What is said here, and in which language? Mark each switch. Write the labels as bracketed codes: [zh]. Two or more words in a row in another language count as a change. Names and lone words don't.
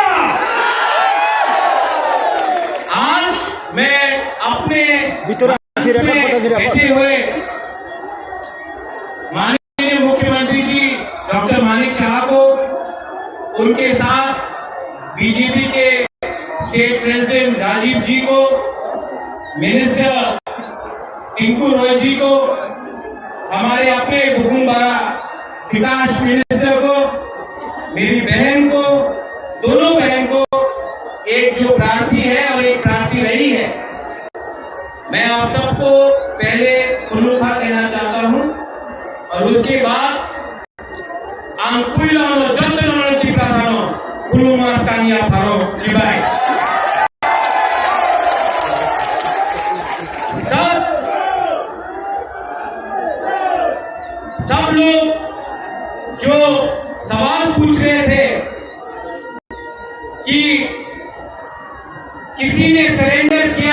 [hi] आज मैं अपने बैठे हुए माननीय मुख्यमंत्री जी डॉक्टर मानिक शाह को, उनके साथ बीजेपी के स्टेट प्रेसिडेंट राजीव जी को, मिनिस्टर टिंकू रॉय जी को, हमारे अपने बुकुम बारा विकास मिनिस्टर को, मेरी बहन को, दोनों बहन को, एक जो प्रार्थी है और एक प्रार्थी रही है, मैं आप सबको पहले खुल्लुखा कहना चाहता हूं और उसके बाद [trp] आंकुइलानो जंतनो चिप्रासानो खुल्लुमा सानिया फारो जिबाई। [hi] सब लोग जो सवाल पूछ रहे थे कि किसी ने सरेंडर किया,